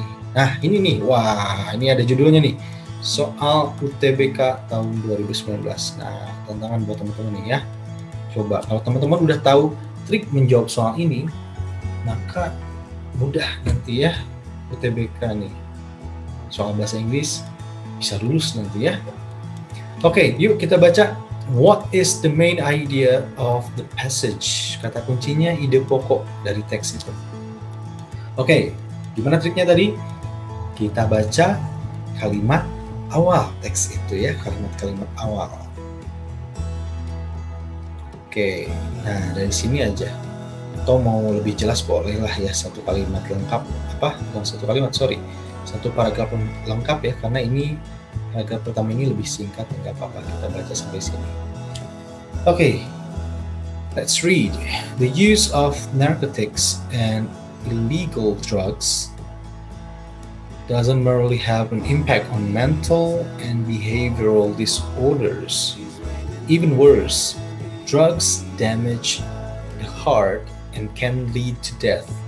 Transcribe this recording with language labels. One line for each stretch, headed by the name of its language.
Indonesian: Nah, ini nih, wah, ini ada judulnya nih, soal UTBK tahun 2019. Nah, tantangan buat teman-teman nih ya. Coba, kalau teman-teman udah tahu trik menjawab soal ini, maka mudah nanti ya UTBK nih. Soal bahasa Inggris bisa lulus nanti ya. Oke, yuk kita baca.
English: What is the main idea of the passage?
Indonesian: Kata kuncinya ide pokok dari teks itu. Oke, gimana triknya tadi? Kita baca kalimat awal teks itu ya, kalimat-kalimat awal. Oke, nah dari sini aja. Atau mau lebih jelas bolehlah ya satu kalimat lengkap, bukan satu kalimat, satu paragraf lengkap ya, karena ini paragraf pertama ini lebih singkat, nggak apa-apa kita baca sampai sini.
English: Okay, let's read. The use of narcotics and illegal drugs doesn't merely have an impact on mental and behavioral disorders. Even worse, drugs damage the heart and can lead to death.